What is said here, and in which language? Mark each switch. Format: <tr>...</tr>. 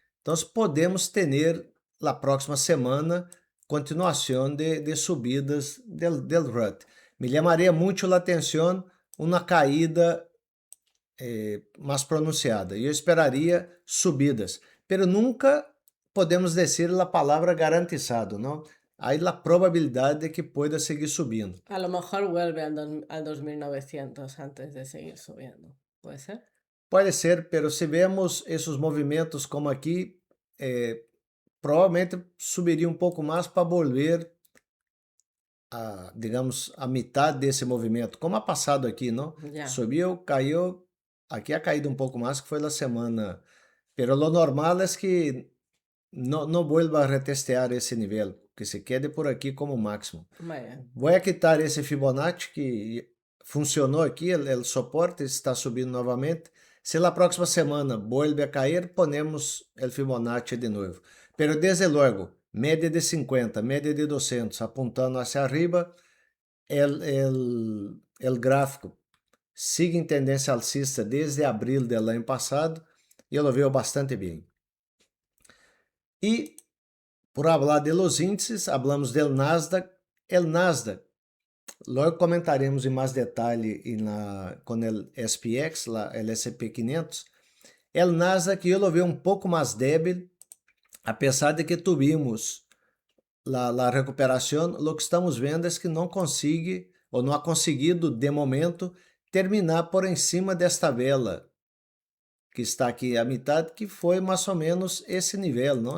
<pt>Então, podemos ter na próxima semana continuação de subidas</pt> <es>del</es> <pt>RUT. Me chamaria muito a atenção uma caída mais pronunciada. Eu esperaria subidas,</pt> <es>pero</es> <pt>nunca podemos dizer a palavra</pt> <es>garantizado,</es> <pt>não? Há a probabilidade de que</pt> <es>pueda</es> <pt>seguir subindo.</pt> <es>A lo mejor vuelve al 2900 antes de seguir subiendo. ¿Puede ser?</es> <pt>Pode ser,</pt> <es>pero</es> <pt>se vemos esses movimentos como aqui, provavelmente subiria um pouco mais para</pt> <es>volver</es> <pt>a, digamos, a metade desse movimento, como</pt> <es>ha passado</es> <pt>aqui, não?</pt> <es>Ya.</es> <pt>Subiu, caiu, aqui</pt> <es>ha caído</es> <pt>um pouco mais, que foi na semana.</pt> <es>Pero lo normal</es> <pt>é que não</pt> <es>vuelva a retestear</es> <pt>esse nível, que</pt> <es>se quede</es> <pt>por aqui como máximo.</pt> <es>Vaya.</es> <pt>Vou</pt> <es>quitar</es> <pt>esse Fibonacci que funcionou aqui, o suporte está subindo novamente.</pt> <es>Se na próxima semana vuelve a cair, ponemos</es> <pt>o Fibonacci de novo.</pt> <es>Pero</es> <pt>desde logo, média de 50, média de 200, apontando</pt> <es>hacia arriba,</es> <pt>o gráfico</pt> <es>sigue</es> <pt>em tendência alcista desde abril do ano passado e eu</pt> <es>lo veo</es> <pt>bastante bem. E, por falar</pt> <es>de los índices, hablamos del Nasdaq. El</es> <pt>Nasdaq, logo comentaremos em mais detalhe com o SPX, o S&P 500.</pt> <es>El</es> <pt>Nasdaq eu</pt> <es>lo veo</es> <pt>um pouco mais</pt> <es>débil,</es> <pt>apesar de que tivemos a recuperação. O que estamos vendo é que não consegue, ou não</pt> <es>ha conseguido,</es> <pt>de momento, terminar por em cima desta vela, que está aqui a metade, que foi mais ou menos esse nível, não?</pt>